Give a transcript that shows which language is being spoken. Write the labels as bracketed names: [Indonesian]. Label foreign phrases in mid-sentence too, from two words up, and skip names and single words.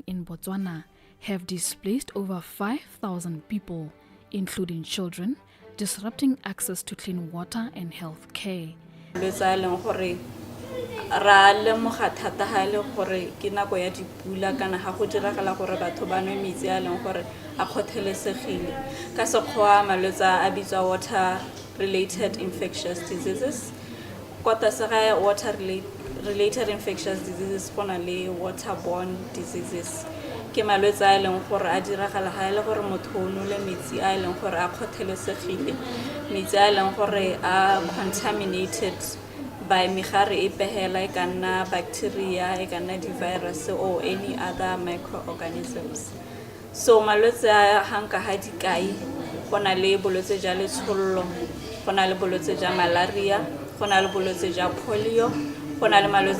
[English] in Botswana have displaced over 5,000 people, including children, disrupting access to clean water and health care. [Tswana] Ra lemoga thata ha le gore ke nako ya dipula kana ha go diragala gore batho ba nwe metsi a leng gore a khothelesegile ka sekgowa malwetse a bitswa [English] water related infectious diseases [Tswana] kota se ga [English] water related infectious diseases [Tswana] gona le [English] waterborne diseases [Tswana] ke malwetse a leng gore a diragala ha le gore motho o nole metsi a leng gore a khothelesegile metsi a leng gore a [English] contaminated by [Tswana] megare e pehela e kana bacteria e kana di [English] virus or any other microorganisms. [Tswana] So malwetse a hanka ha dikai gona le bolwetse ja letshollo gona le bolwetse ja malaria gona le bolwetse ja polio gona le malwetse